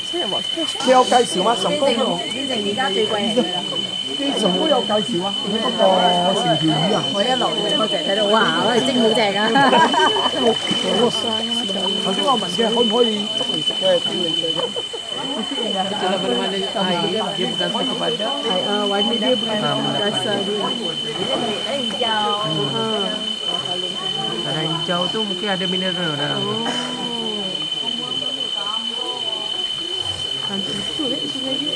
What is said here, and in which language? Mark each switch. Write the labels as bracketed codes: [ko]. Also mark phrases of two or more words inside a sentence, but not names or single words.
[yue] 有介紹嗎？神功嗰變成而家最貴係咪啦？啲神功有介紹啊？嗰個成條魚啊！我一落嚟我就睇到，哇！我哋蒸好正啊！頭先我問嘅可唔可以捉嚟食嘅？捉嚟食嘅。 [ms] Itulah mana-mana air dia bukan satu padan. Warna dia bukan rasa dia. Hijau. Tanah hijau tu mungkin ada mineral dalam. Cantik betul sungai dia.